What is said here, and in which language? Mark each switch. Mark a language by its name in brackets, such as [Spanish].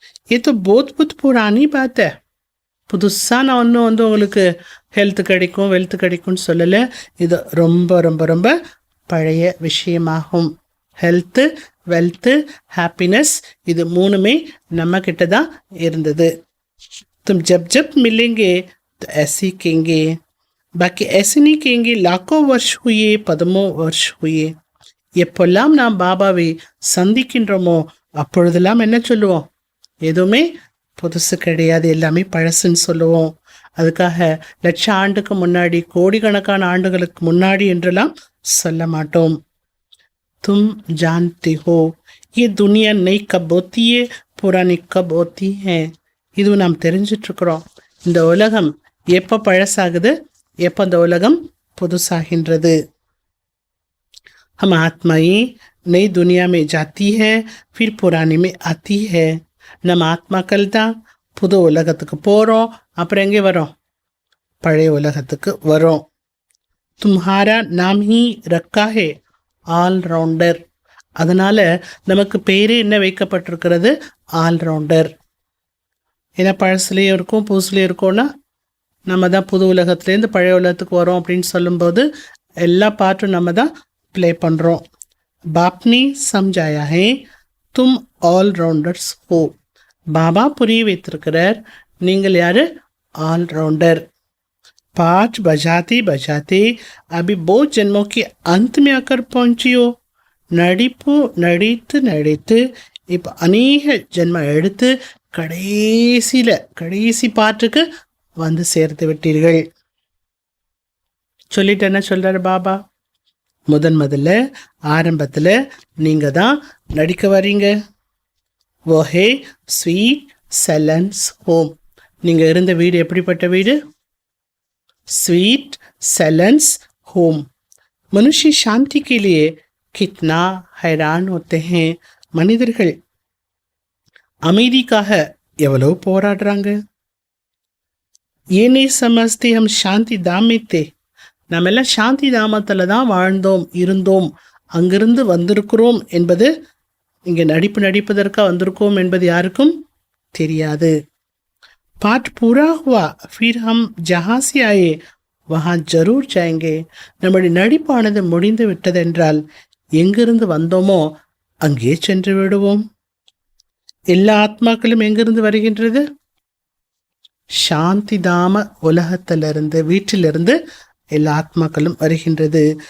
[Hindi] ये तो बहुत पुरानी बात है. [Tamil] புதுசாக நான் ஒன்றும் உங்களுக்கு ஹெல்த் கிடைக்கும் வெல்த் கிடைக்கும்னு சொல்லலை. இது ரொம்ப ரொம்ப ரொம்ப பழைய விஷயமாகும். ஹெல்த்து, வெல்த்து, ஹாப்பினஸ் இது மூணுமே நம்ம கிட்ட தான் இருந்தது. [Hindi] तुम जब जब मिलेंगे तो ऐसे कहेंगे, बाकी ऐसे नहीं कहेंगे लाखों वर्ष हुए, पद्मों वर्ष हुए. [Tamil] எப்பெல்லாம் நாம் பாபாவை சந்திக்கின்றோமோ அப்பொழுதெல்லாம் என்ன சொல்லுவோம்? எதுவுமே புதுசு கிடையாது, எல்லாமே பழசுன்னு சொல்லுவோம். அதுக்காக லட்சம் ஆண்டுக்கு முன்னாடி, கோடிக்கணக்கான ஆண்டுகளுக்கு முன்னாடி என்றெல்லாம் சொல்ல மாட்டோம். [Hindi] तुम जानते हो ये दुनिया नई कब होती है, पुरानी कब होती है. [Tamil] இது நாம் தெரிஞ்சிட்ருக்கிறோம். இந்த உலகம் எப்போ பழசாகுது, எப்போ இந்த உலகம் புதுசாகின்றது. [Hindi] हम आत्माएं नई दुनिया में जाती है, फिर पुरानी में आती है. [Tamil] நம்ம ஆத்மாக்கள் தான் புது உலகத்துக்கு போகிறோம், அப்புறம் எங்கே வரோம்? பழைய உலகத்துக்கு வரோம். [Hindi] तुम्हारा नाम ही रखा है ஆல்ரவுண்டர். [Tamil] அதனால் நமக்கு பேரே என்ன வைக்கப்பட்டிருக்கிறது? ஆல்ரவுண்டர். ஏன்னா பழசுலேயும் இருக்கும் புதுசுலேயும் இருக்கோன்னா நம்ம தான் புது உலகத்துலேருந்து பழைய உலகத்துக்கு வரோம் அப்படின்னு சொல்லும்போது எல்லா பாட்டும் நம்ம தான் ப்ளே பண்ணுறோம். [Hindi] பாப்னி சம்ஜாயா ஹே தும் ஆல்ரவுண்டர்ஸ் ஹோ. [Tamil] பாபா புரிய வைத்திருக்கிறார், நீங்கள் யார்? ஆல்ரவுண்டர். [Hindi] पाठ बजाते बजाते अभी बहुत जन्मों के अंत में आकर पहुंची हो. [Tamil] நடிப்பு நடித்து இப்போ அநேக ஜென்மம் எடுத்து கடைசி பாட்டுக்கு வந்து சேர்த்து விட்டீர்கள். சொல்லிட்டு என்ன சொல்கிறார் பாபா? முதல்ல ஆரம்பத்தில் நீங்கள் தான் நடிக்க வரீங்க. [Hindi] वो है स्वीट सैलेंस होम. [Tamil] நீங்கள் இருந்த வீடு எப்படிப்பட்ட வீடு? [Hindi] Sweet silence home. मनुष्य शांति के लिए कितना हैरान होते हैं. [Tamil] மனிதர்கள் அமைதிக்காக எவ்வளவு போராடுறாங்க. [Hindi] ஏனே சமஸ்தே ஹம் சாந்தி தாமித்தே. [Tamil] நம்ம எல்லாம் சாந்தி தாமத்தில் தான் வாழ்ந்தோம், இருந்தோம், அங்கிருந்து வந்திருக்கிறோம் என்பது, இங்கே நடிப்பதற்காக வந்திருக்கோம் என்பது யாருக்கும் தெரியாது. [Hindi] पाठ पूरा हुआ फिर हम जहाँ से आए वहाँ जरूर जाएंगे. [Tamil] நம்முடைய நடிப்பானது முடிந்து விட்டதென்றால் எங்கிருந்து வந்தோமோ அங்கே சென்று விடுவோம். எல்லா ஆத்மாக்களும் எங்கிருந்து வருகின்றது? சாந்தி தாம உலகத்திலிருந்து, வீட்டிலிருந்து எல்லா ஆத்மாக்களும் வருகின்றது.